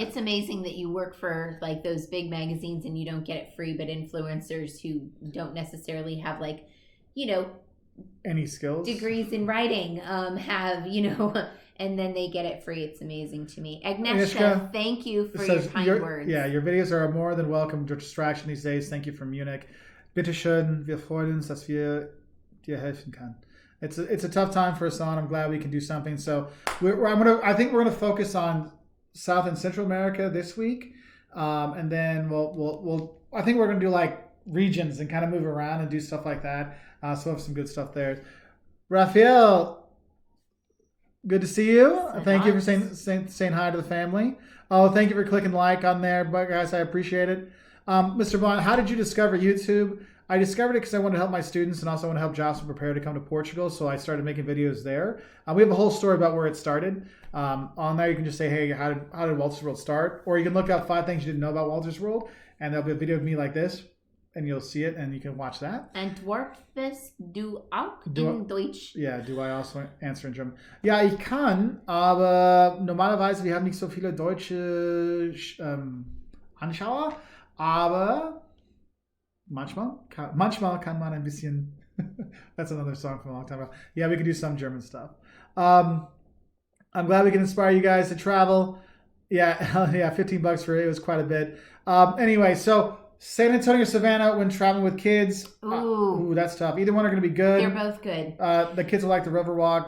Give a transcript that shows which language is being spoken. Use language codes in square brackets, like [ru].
[en] It's amazing that you work for like those big magazines and you don't get it free, but influencers who don't necessarily have like, any skills, degrees in writing, have, and then they get it free. It's amazing to me. Agnieszka, thank you for your kind words. Yeah, your videos are more than welcome to distraction these days. Thank you from Munich. [de] Bitte schön, wir freuen uns, dass wir dir helfen kann. [en] It's a tough time for us all. I'm glad we can do something. So I think we're gonna focus on South and Central America this week, and then I think we're gonna do like regions and kind of move around and do stuff like that. So we'll have some good stuff there. Rafael, good to see you. Thank you for saying hi to the family. Oh, thank you for clicking like on there, but guys, I appreciate it. Mr. Bond, how did you discover YouTube? I discovered it because I wanted to help my students and also want to help Jocelyn prepare to come to Portugal. So I started making videos there. We have a whole story about where it started. On there, you can just say, hey, how did Walter's World start? Or you can look up 5 things you didn't know about Walter's World, and there'll be a video of me like this. and you'll see it, and you can watch that. [de] Antwortest du auch Du- in Deutsch? [en] Ja, do I also answer in German? [de] Ja, ich kann, aber normalerweise, wir haben nicht so viele deutsche Anschauer, aber manchmal kann man ein bisschen, [en] that's another song from a long time ago. Yeah, we can do some German stuff. I'm glad we can inspire you guys to travel. Yeah, yeah, $15 for it was quite a bit. Anyway, so San Antonio, Savannah, when traveling with kids. Ooh. That's tough. Either one are going to be good. They're both good. The kids will like the Riverwalk.